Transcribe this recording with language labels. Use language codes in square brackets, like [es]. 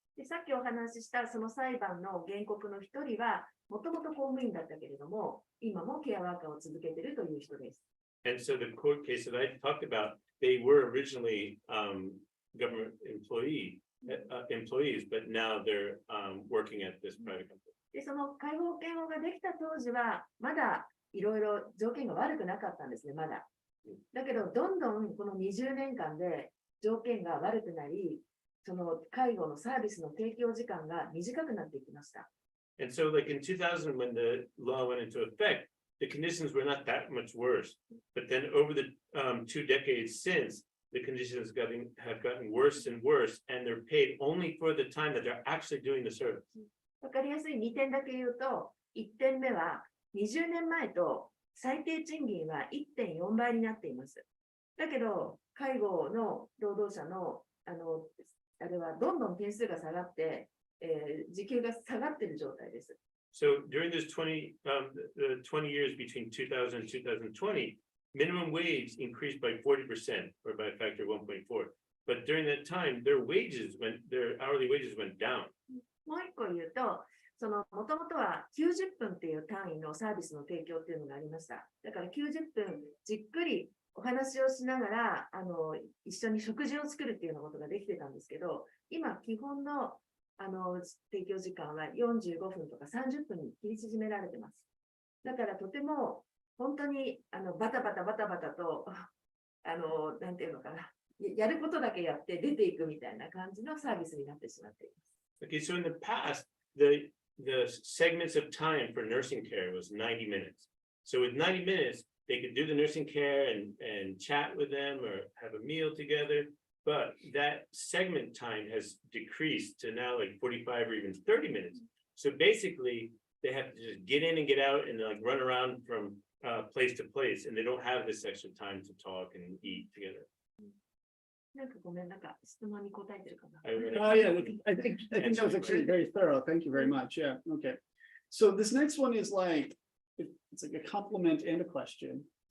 [ja] でさっきお話ししたその裁判の原告の一人は、もともと公務員だったけれども、今もケアワーカーを続けているという人です。 [en] And so the court case that I talked about, they were originally government employees, but now they're working at this private company. [ja] で、その介護保険法ができた当時は、まだいろいろ条件が悪くなかったんですね、まだ。だけど、どんどんこの20年間で条件が悪くなり、その介護のサービスの提供時間が短くなっていきました。 [en] And so like in 2000, when the law went into effect, the conditions were not that much worse. But then over the 2 decades since, the conditions have gotten worse and worse, and they're paid only for the time that they're actually doing the service. [ja] わかりやすい2点だけ言うと、1点目は20年前と最低賃金は 1.4 倍になっています。だけど、介護の労働者のあれはどんどん点数が下がって、時給が下がっている状態です。 [en] So during this 20 years between 2000 and 2020, minimum wage increased by 40% or by a factor of 1.4. But during that time, their hourly wages went down. [ja] もう一個言うと、もともとは90分っていう単位のサービスの提供っていうのがありました。だから90分じっくりお話をしながら、一緒に食事を作るっていうようなことができてたんですけど、今、基本の提供時間は45分とか30分に切り縮められてます。だからとても本当にバタバタとなんていうのかな、やることだけやって出ていくみたいな感じのサービスになってしまっています。 [en] Okay, so in the past, the segments of time for nursing care was 90 minutes. So with 90 minutes, they could do the nursing care and chat with them or have a meal together. But that segment time has decreased to now like 45 or even 30 minutes. So basically, they have to just get in and get out and like run around from place to place, and they don't have this extra time to talk and eat together. [ja] なんかごめん、なんか質問に答えてるかな。 [en] Yeah, I think that was actually very thorough. Thank you very much. Yeah, okay. So this next one is like, it's like a compliment and a question.